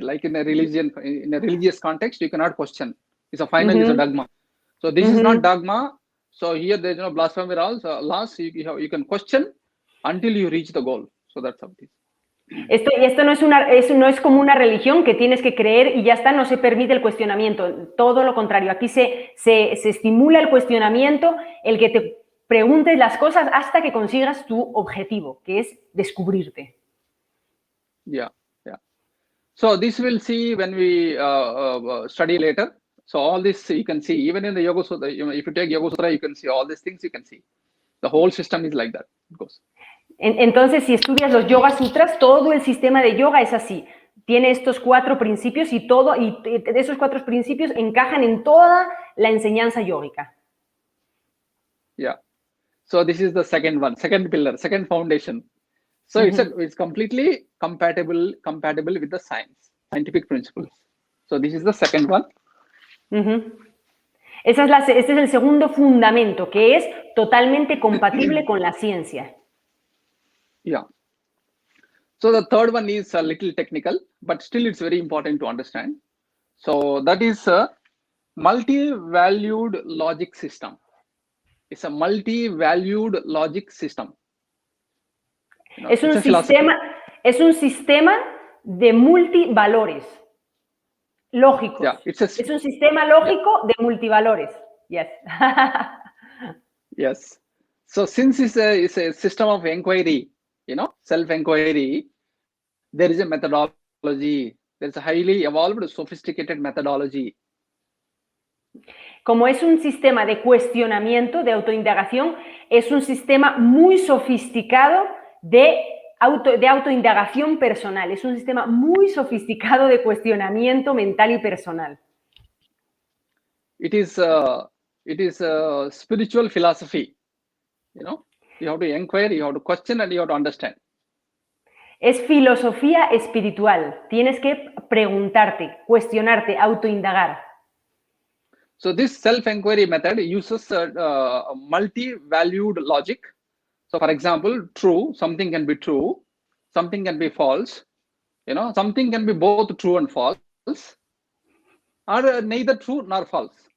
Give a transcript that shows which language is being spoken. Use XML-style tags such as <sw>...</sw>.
<en>Like in a religious context, you cannot question. It's a final, it's a dogma. So this is not dogma. So here there is no blasphemy laws. You can question until you reach the goal. So that's how it is.</en> <es>Esto no es como una religión que tienes que creer y ya está, no se permite el cuestionamiento. Todo lo contrario, aquí se estimula el cuestionamiento, el que te preguntes las cosas hasta que consigas tu objetivo, que es descubrirte.</es> <en>Yeah. So this we'll see when we study later. So all this you can see, even in the Yoga Sutra, if you take Yoga Sutra, you can see all these things, you can see. The whole system is like that. It goes.</en> <es>Entonces, si estudias los Yoga Sutras, todo el sistema de yoga es así. Tiene estos 4 principios y esos 4 principios encajan en toda la enseñanza yógica.</es> <en>Yeah. So this is the second pillar, second foundation. So it's completely compatible with the scientific principles. So this is the second one.</en> <es>Este es el segundo fundamento, que es totalmente compatible con la ciencia.</es> <en>Yeah. So the third one is a little technical, but still it's very important to understand. So that is a multi-valued logic system. It's a multi-valued logic system.</en> <es>Es un sistema de multivalores lógicos.</es> <en>Yeah,</en> <es>es un sistema lógico de multivalores. Yes.</es> <en>Yes. So since it's a system of inquiry, self-inquiry, there is a methodology. There's a highly evolved, sophisticated methodology.</en> <es>Como es un sistema de cuestionamiento, de autoindagación, es un sistema muy sofisticado de autoindagación personal. Es un sistema muy sofisticado de cuestionamiento mental y personal.</es> <en>It is spiritual philosophy. You have to inquire, you have to question, and you have to understand.</en> <es>Es filosofía espiritual. Tienes que preguntarte, cuestionarte, autoindagar.</es> <en>So this self-inquiry method uses a multi-valued logic. So for example, true, something can be true, something can be false, something can be both true and false, or neither true nor false.</en>